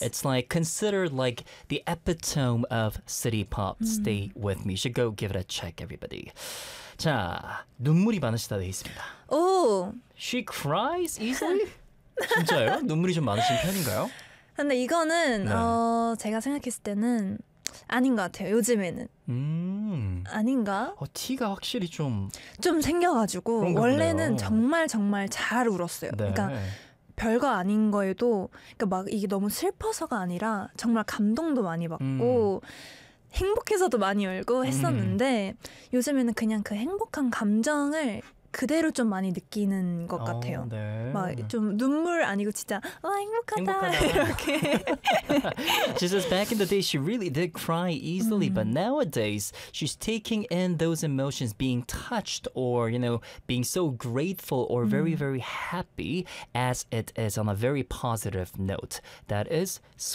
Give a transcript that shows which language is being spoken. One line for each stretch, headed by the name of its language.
English: It's like considered like the epitome of city pop. Stay with me. You should go give it a check, everybody.
Korean: 자, 눈물이 많으시다 돼 있습니다.
English: Oh. She cries easily?
Korean: 진짜요? 눈물이 좀 많으신 편인가요? 근데 이거는 네. 제가 생각했을 때는 아닌 것 같아요. 요즘에는 아닌가? 티가 확실히 좀 생겨가지고 원래는 보네요. 정말 정말 잘 울었어요. 네. 그러니까 별거 아닌 거에도 그러니까 막 이게 너무 슬퍼서가 아니라 정말 감동도 많이 받고 행복해서도 많이 울고 했었는데 요즘에는 그냥 그 행복한 감정을 그대로 좀 많이 느끼는 것 같아요. 네. 막 좀 눈물 아니고 진짜 와 행복하다, 이렇게.
English: She says back in the day she really did cry easily, but nowadays she's taking in those emotions, being touched or you know being so grateful or very very happy as it is on a very positive note. That is sweet.